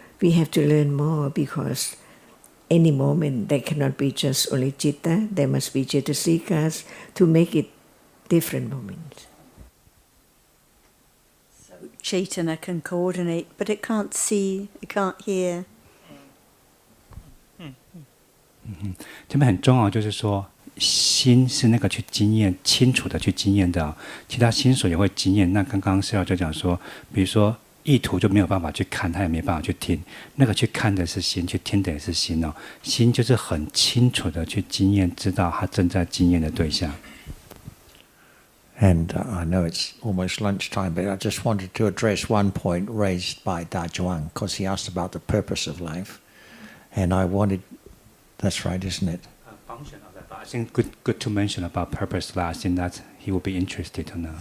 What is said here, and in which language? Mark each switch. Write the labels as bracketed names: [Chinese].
[English] We have to learn more because any moment there cannot be just only citta, there must be cetasikas to make it different moments. So Chaitanya can coordinate, but it can't see, it can't hear. [Chinese] 这边很重要，就是说心是那个去经验清楚的去经验的，其他心所也会经验。那刚刚师父就讲说，比如说意图就没有办法去看，他也没办法去听，那个去看的是心，去听的也是心哦。心就是很清楚的去经验，知道他正在经验的对象。 [English] And I know it's almost lunchtime, but I just wanted to address one point raised by Da Zhuang, because he asked about the purpose of life. And I wanted, that's right, isn't it? Function of that, but I think good to mention about purpose. I think that he will be interested to know.